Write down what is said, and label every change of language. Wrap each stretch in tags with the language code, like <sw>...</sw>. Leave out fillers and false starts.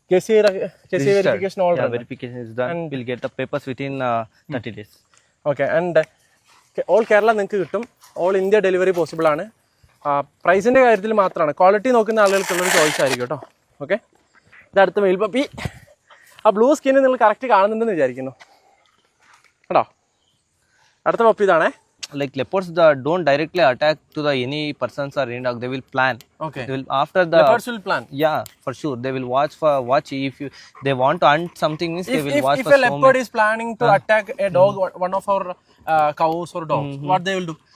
<en>KCA verification, all done. Verification is done. And we'll get the papers within 30 days. Okay, and all Kerala</en> <ml>നിങ്ങൾക്ക് കിട്ടും. All India delivery possible ആണ്. പ്രൈസിൻ്റെ കാര്യത്തിൽ മാത്രമാണ്. Quality നോക്കുന്ന ആളുകൾക്കുള്ളൊരു choice ആയിരിക്കും കേട്ടോ. ഓക്കെ, ഇത് അടുത്ത മെയിൽ പപ്പി. ആ ബ്ലൂ സ്കിന്ന് നിങ്ങൾ കറക്റ്റ് കാണുന്നുണ്ടെന്ന് വിചാരിക്കുന്നു കേട്ടോ. അടുത്ത puppy ഇതാണേ.</ml> <en>like leopards don't directly attack to the any persons or any dog. They will plan. Okay. They will after the Leopards will plan. Yeah, for sure. They will watch if you they want to hunt something means they will watch If for a leopard is planning to attack a dog, one of our cows or dogs, what they will do?</en>